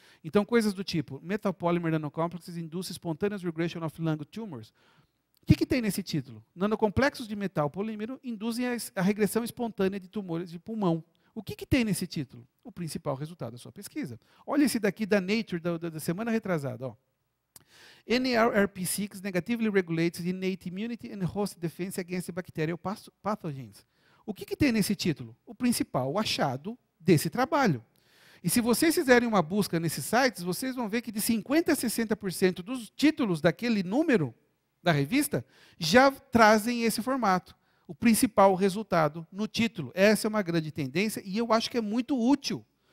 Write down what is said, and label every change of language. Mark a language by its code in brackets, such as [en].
[pt] Então, coisas do tipo, [en] Metal Polymer Nanocomplexes Induce Spontaneous Regression of Lung Tumors. [pt] O que tem nesse título? Nanocomplexos de metal polímero induzem a regressão espontânea de tumores de pulmão. O que tem nesse título? O principal resultado da sua pesquisa. Olha esse daqui da Nature, da semana retrasada. Ó. [en] NRP6 negatively regulates innate immunity and host defense against bacterial pathogens. [pt] O que tem nesse título? O principal achado desse trabalho. E se vocês fizerem uma busca nesses sites, vocês vão ver que de 50% a 60% dos títulos daquele número da revista já trazem esse formato. O principal resultado no título. Essa é uma grande tendência e eu acho que é muito útil.